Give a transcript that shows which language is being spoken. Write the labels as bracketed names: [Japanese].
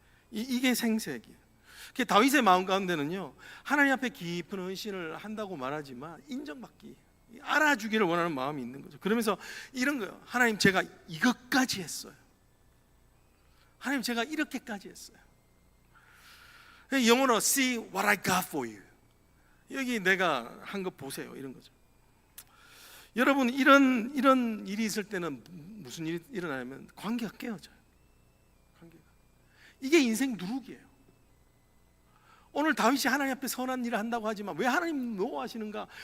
[Korean] 이게 생색이에요. 다윗의 마음 가운데는요, 하나님 앞에 깊은 헌신을 한다고 말하지만 인정받기, 알아주기를 원하는 마음이 있는 거죠. 그러면서 이런 거예요. 하나님, 제가 이것까지 했어요. 하나님, 제가 이렇게까지 했어요. 영어로 [English] see what I got for you. [Korean] 여기 내가 한 거 보세요. 이런 거죠. 여러분, 이런 일이 있을 때는 무슨 일이 일어나냐면 관계가 깨어져요. 관계가. 이게 인생 누룩이에요. 오늘 다윗이 하나님 앞에 선한 일을 한다고 하지만 왜 하나님 노하시는가?